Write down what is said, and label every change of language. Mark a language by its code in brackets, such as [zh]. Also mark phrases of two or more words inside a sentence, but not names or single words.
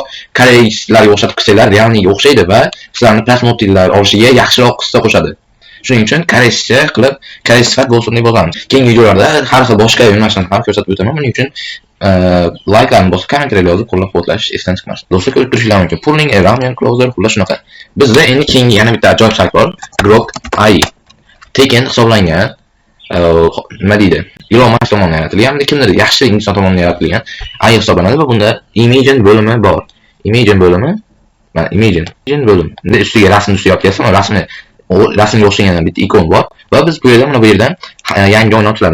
[uz] Koreyslarga o'xshatib qilsanglar realniga o'xshaydi va sizlarning prosmotlar olishiga yaxshiroq hissa qo'shadi. Shuning uchun koreyscha qilib, koreys sifat bo'lsin deb yozamiz. Keyingi videolarda har xil boshqa yo'nalishlarni ham ko'rsatib o'taman. Buning uchun likelarni bosib, kommentariylar yozib qo'llab-quvvatlash esdan chiqmasin. Do'stlar, ko'rib turishingiz mumkin. Pulling, ramen, closer, xullas shunaqa. Bizda endi keyingi yana bitta ajoyib sayt bor. Grok AI. Tekin hisoblangan nima deydi? Elon Musk tomonidan yaratilgan, kimdir yaxshi inson tomonidan yaratilgan AI hisoblanadi va bunda Imagine bo'limi bor. Imagine bo'limi, mana Imagine bo'lim. Endi ustiga rasmni tushyapsiz, rasmga o'xshagan yana bitta ikon bor va biz bu yerdan mana bu yerdan yangi o'yin ochiladi.